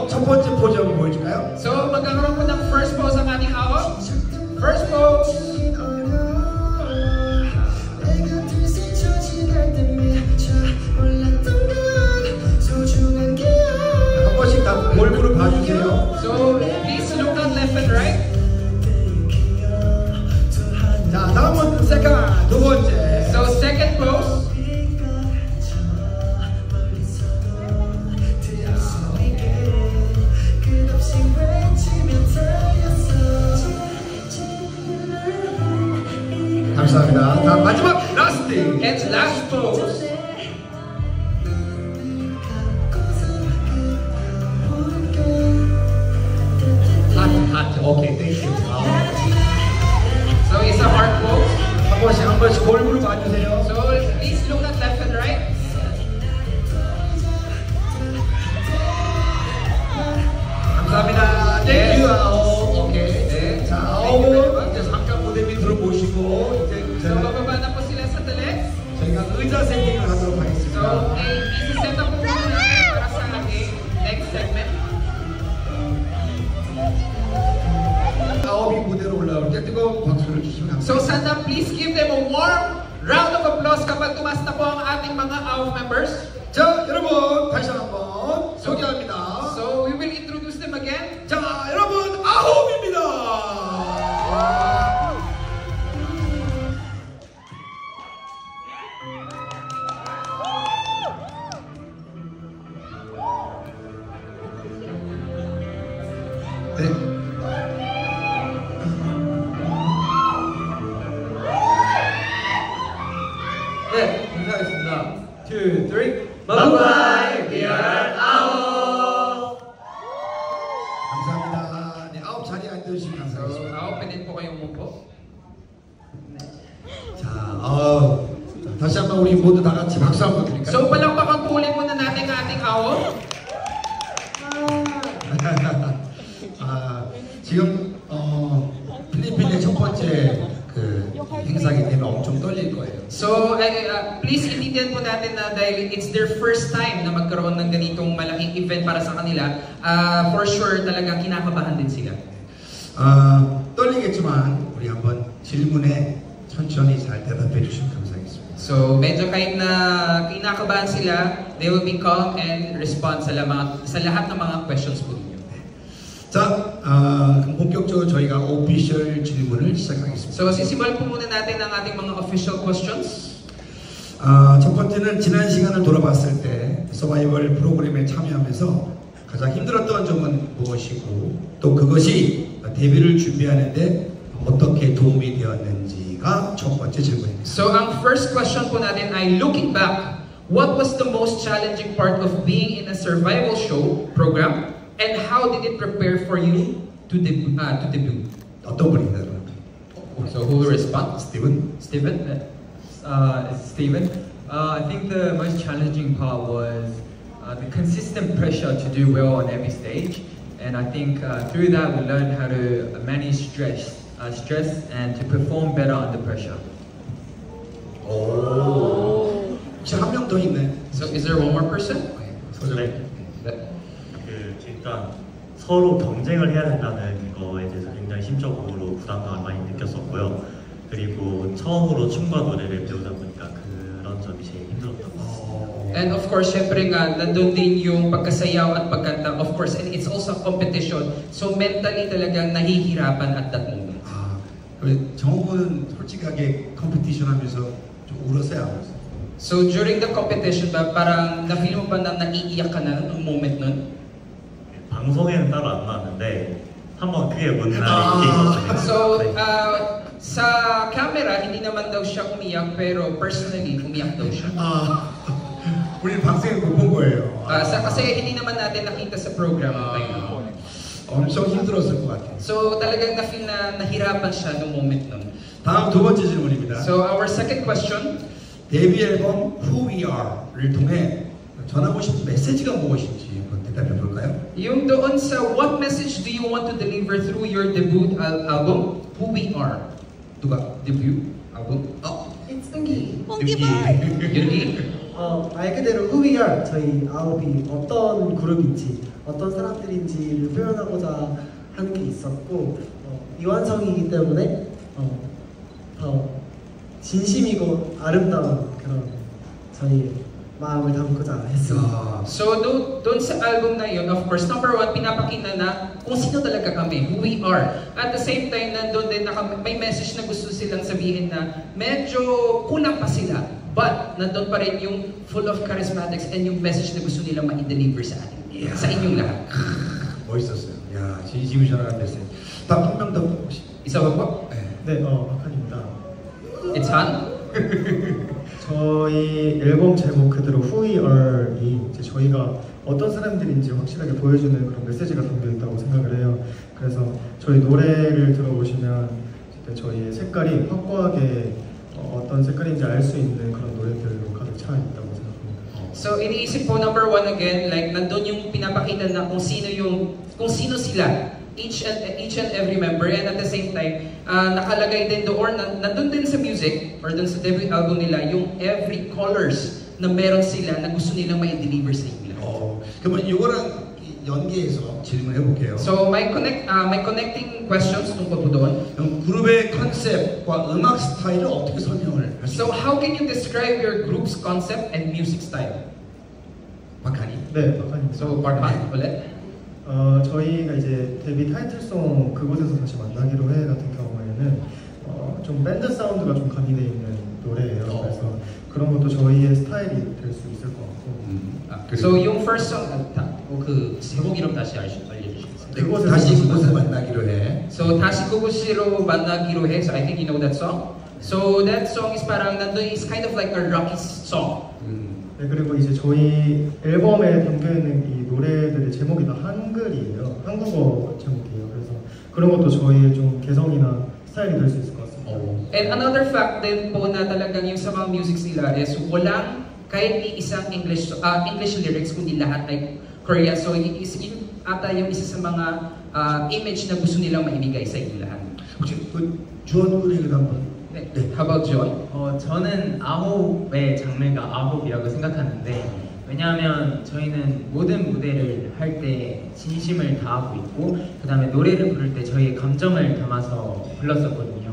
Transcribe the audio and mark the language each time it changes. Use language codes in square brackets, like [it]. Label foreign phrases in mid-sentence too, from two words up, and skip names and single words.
[ko] 번째 포즈 한번 보여줄까요? [tl] So, magkakaroon po ng [en] first pose [tl] ang ating ahon. [en] First pose. [ko] 한 번씩 다 골고루 봐주세요. [en] So, please look at left and right. [ko] 자, 다음은 세컨, 두 번째. [en] So, second pose. [ko] 감사합니다. 자, 마지막 라스트. [en] And last pose. [ko] 하트. [en] okay, thank you. So, it's a heart pose. [ko] 한 번씩 골고루 봐주세요. [en] So, please look at left and right. [ko] 감사합니다. 땡큐. 오케이. 네. 자, 아홉은 이제 잠깐 무대 밑으로 모시고 이제 [tl] So, bababa na po sila sa tali. [ko] 저희가 의자 세팅을 하도록 So, 하겠습니다. [tl] isi-set up po muna natin para sa ating next segment. [ko] 아홉이 무대로 올라올 때 뜨거운 박수를 주시면 감사합니다. [tl] So, sana [en] please give them a warm round of applause [tl] kapag tumas na po ang ating mga AOF members. [ko] 자, 여러분 다시 한번 소개합니다. [en] So, we will introduce them again. [ko] 자, 여러분 아홉입니다. 네. 네, 인사하겠습니다. 2, 3, [en] Bye-bye, we are AOF! [ko] 감사합니다. 네, 아홉 자리에 앉으시면 So, 감사하겠습니다. [tl] AOF din po kayong umupo. [ko] 자, 다시 한번 우리 모두 다 같이 박수 한번 드릴까요? [tl] So, palakpakan po ulit muna natin ang ating AOF. [ko] 지금 필리핀의 첫 번째 그 행사이기 때문에 엄청 떨릴 거예요. [tl] So, please intindihan po natin na dahil [en] it's their first time [tl] na magkaroon ng ganitong malaking event para sa kanila, [en] for sure [tl] talagang kinakabahan din sila. [ko] 떨리겠지만 우리 한번 질문에 천천히 잘 대답해 주시면 감사하겠습니다. [tl] So, medyo kahit na kinakabahan sila, [en] they will be calm and respond [tl] sa lahat ng mga questions po ninyo. [ko] 자, 그럼 본격적으로 저희가 오피셜 질문을 시작하겠습니다. [tl] So, sisimulan po muna natin ang ating mga [en] official questions. [ko] 첫 번째는 지난 시간을 돌아봤을 때 서바이벌 프로그램에 참여하면서 가장 힘들었던 점은 무엇이고 또 그것이 데뷔를 준비하는데 어떻게 도움이 되었는지가 첫 번째 질문입니다. [tl] So, ang [en] first question [tl] po natin ay, [en] looking back, what was the most challenging part of being in a survival show program? And how did it prepare for you to debut? [ko] 어떤 분인가요? [en] So who will respond? [ko] 스티븐? [en] Steven? It's Steven. I think the most challenging part was the consistent pressure to do well on every stage. And I think through that we learned how to manage stress and to perform better under pressure. [ko] 오. 혹시 한 명 더 있네. [en] So is there one more person? [ko] 네. 일단 서로 경쟁을 해야 된다는 거에 대해서 굉장히 심적으로 부담감을 많이 느꼈었고요. 그리고 처음으로 춤과 노래를 배우다 보니까 그런 점이 제일 힘들었던 것 같습니다. [en] And of course, [tl] syempre nga, nandun din yung pagkasayaw at pagkanta, [en] of course, and it's also a competition. [tl] So mentally talagang nahihirapan [en] at that moment. [ko] 정욱은 솔직하게 컴피티션 하면서 좀 울었어요, 안 울었어요? [tl] So [en] during the competition [tl] ba, parang na-feel mo ba na naiiyak ka na nung moment nun? [ko] 방송에는 따로 안 나왔는데 한번 그게 뭔 날이 있었습니다. So, 네. [tl] sa camera, hindi naman daw siya umiyak, pero personally, umiyak daw siya. [ko] 우리 방송에 못 본 거예요. [tl] Kasi hindi naman natin nakita sa program. [ko] 엄청 힘들었을 것 같아요. [tl] So, talagang na-feel na nahirapan siya noong moment nun. [ko] 다음 두 번째 질문입니다. [en] So, our second question. [ko] 데뷔 앨범 Who We Are를 통해 전하고 싶은 메시지가 무엇인지 한번 대답해 볼까요? [tl] Yung doon sa [en] what message do you want to deliver through your debut album, Who We Are? [ko] 누가? [en] Debut album? It's Ungi. Yungi? [ko] 말 그대로 Who We Are, 저희 아홉이 어떤 그룹인지, 어떤 사람들인지를 표현하고자 하는 게 있었고 미완성이기 때문에 더 진심이고 아름다운 그런 저희 마음을 담고자 했습니다. [tl] So doon sa album na yun, [en] of course, number one, [tl] pinapakita na kung sino talaga kami, [en] who we are. At the same time, [tl] nandun din may message na gusto silang sabihin na medyo kulang pa sila. But nandun pa rin yung [en] full of charismatics [tl] and yung message na gusto nilang ma-deliver sa atin. [en] Yeah. [tl] Sa inyong lahat. [ko] 멋있었어요. 야, 진심이 전하는 메시지. 딱 한 명 더 혹시? [tl] Isa ba po? [ko] 네, 박한입니다. [en] It's Han. [ko] 저희 앨범 제목 그대로 Who We Are이 이제 저희가 어떤 사람들인지 확실하게 보여주는 그런 메시지가 담겨 있다고 생각을 해요. 그래서 저희 노래를 들어보시면 저희의 색깔이 확고하게 어떤 색깔인지 알 수 있는 그런 노래들로 가득 차 있다고 생각합니다. [tl] So iniisip po [en] number one again, [tl] like nandun yung pinapakita na kung sino sila. [en] Each and every member, and at the same time [tl] nakalagay din doon nandun din sa music or dun sa debut album nila yung [en] every colors [tl] na meron sila na gusto nilang ma-deliver sa inyo. [ko] 그러면 이거랑 연계해서 질문해 볼게요. [tl] So [en] my connecting questions [tl] tungkol po doon. [ko] 그룹의 컨셉과 음악 스타일을 어떻게 설명을 할 수 [en] So how can you describe your group's concept and music style? [ko] 박하니? 네, 박한입니다. [en] So part 1 ulit. [ko] 저희가 이제 데뷔 타이틀송 그곳에서 다시 만나기로 해 같은 경우에는 좀 밴드 사운드가 좀 가미되어 있는 노래예요. 그래서 그런 것도 저희의 스타일이 될 수 있을 것 같고. So yung [en] first song [ko] 그 제목 이름 다시 알려주시겠어요? 다시 그곳에 만나기로 해. So 다시 그곳으로 만나기로 해. [en] So I think you know that song. So that song is [tl] parang nandun [en] is kind of like a rocky song. [ko] 네, 그리고 이제 저희 앨범에 담겨있는 이 노래들의 제목이 다 한글이에요. 한국어 제목이에요. 그래서 그런 것도 저희의 좀 개성이나 스타일이 될 수 있을 것 같습니다. [en] And another fact [tl] din po na talagang yung sa mga musics nila is walang kahit ni isang [en] English lyrics [tl] kundi lahat ay Korean. So yun ata yung isa sa mga image na gusto nilang maibigay sa inyo lahat. [ko] 혹시 그 주원 군에게 한번. 네. [en] How about John? [ko] 저는 아홉의 장르가 아홉이라고 생각하는데 왜냐하면 저희는 모든 무대를 할 때 진심을 다하고 있고 그 다음에 노래를 부를 때 저희의 감정을 담아서 불렀었거든요.